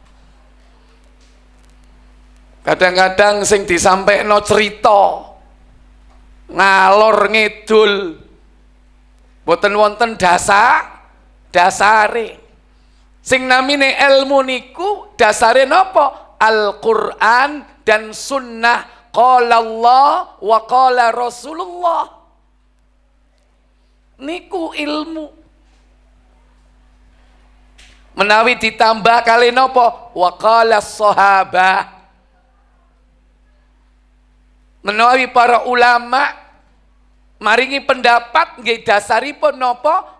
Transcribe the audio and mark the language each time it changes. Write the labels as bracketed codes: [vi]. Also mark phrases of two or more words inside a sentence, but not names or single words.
[jv] Kadang-kadang sing disampaikno cerita ngalor ngidul, boten wonten dasare. Sing namine ilmu niku dasare napa? [id] Al-Qur'an dan sunnah. [ar] قال الله وقال رسول الله. [jv] Niku ilmu. Menawi ditambah kali napa? [ar] وقال الصحابة. [jv] Menawi para ulama maringi pendapat nggih dasaripun napa?